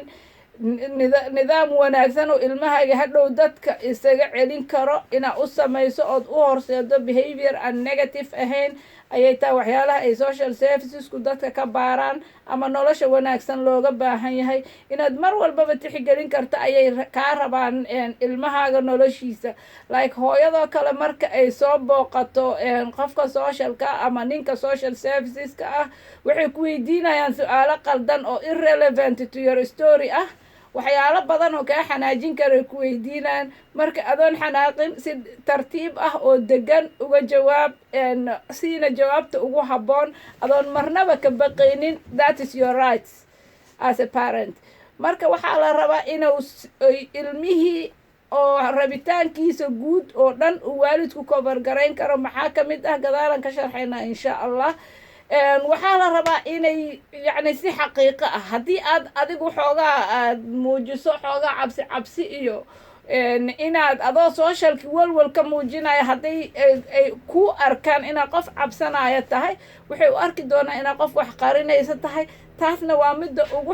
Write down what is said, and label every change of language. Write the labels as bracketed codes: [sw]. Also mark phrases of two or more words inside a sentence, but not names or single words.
[so] nidaam wanaagsan oo ilmahaaga hadhow dadka isaga celin karo inaa u samayso ood u horseedo behavior aan negative ahayn ayay tahay waxyaalaha ay [en] social servicesku [so] dadka ka baaraan ama nolosha wanaagsan looga baahan yahay. inaad mar walbaba tixgelin karta ayay kaa rabaan ilmahaaga noloshiisa. like hooyadoo kale marka ay soo booqato qofka socialka ama ninka [en] social serviceska [so] ah, waxay ku weydiinayaan su-aalo qaldan oo [en] irrelevant to your story [so] ah. waxyaalo badan oo kaa xanaajin karay ku weydiinaan. marka adoon xanaaqin, si tartiib ah oo degan uga jawaab, siina jawaabta ugu habboon, adoon marnaba ka baqaynin. [en] that is your rights as a parent. [so] marka waxaa la rabaa inuu ilmihii oo rabitaankiisa guud oo dhan uu waalidku kobargarayn karo. maxaa ka mid ah gadaalan ka sharxaynaa [ar] إن شاء الله. [so] waxaa la rabaa inay yacni si xaqiiqo ah, haddii aad adigu xoogaa aad muujiso xoogaa cabsi iyo inaad adoo socialki walwal ka muujinaya hadday ay ku arkaan inaad qof cabsanaya tahay waxay u arki doonaa inaad qof wax qarinaysa tahay taasna waa midda ugu